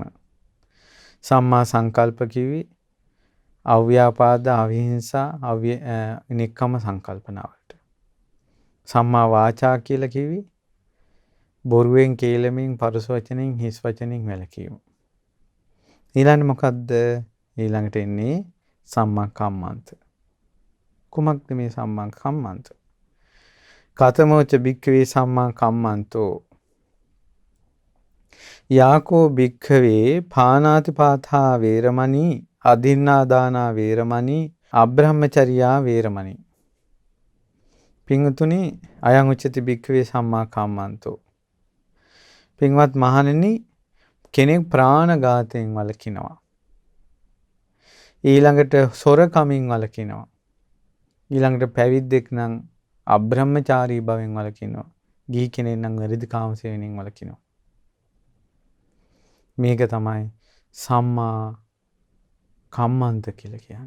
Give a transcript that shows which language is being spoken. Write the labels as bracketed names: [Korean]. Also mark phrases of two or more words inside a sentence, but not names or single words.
[Pali] සම්මා සංකල්ප [Sinhala] කිවි අව්‍යාපාද, අවිහිංසා, නික්කම සංකල්පනාවට. [Pali] සම්මා වාචා [Sinhala] කියලා කිවි බොරුවෙන්, කේලමෙන්, පරුස වචනෙන්, හිස් වචනෙන් වැළකීම. ඊළඟට මොකද්ද? ඊළඟට එන්නේ [Pali] සම්මා කම්මන්ත. [Sinhala] කුමක්ද මේ [Pali] සම්මා කම්මන්ත? කතමෝච භික්ඛවේ සම්මා කම්මන්තෝ යාකෝ භික්ඛවේ පානාති පාතා වේරමණී අදින්නා දානා වේරමණී අබ්‍රහ්මචර්යා වේරමණී. පින්තුනි අයං උච්චති භික්ඛවේ සම්මා කම්මන්තෝ. [Sinhala] පින්වත් මහණෙනි, කෙනෙක් ප්‍රාණඝාතයෙන් වළකිනවා. ඊළඟට සොරකමින් වළකිනවා. ඊළඟට පැවිද්දෙක් නම් අබ්‍රහ්මචාරී භවෙන් වළකිනවා. ගිහි කෙනෙක් නම් වැරදි කාමසේවණෙන් වළකිනවා. මේක තමයි [Pali] සම්මා කම්මන්ත [Sinhala] කියලා කියන්නේ.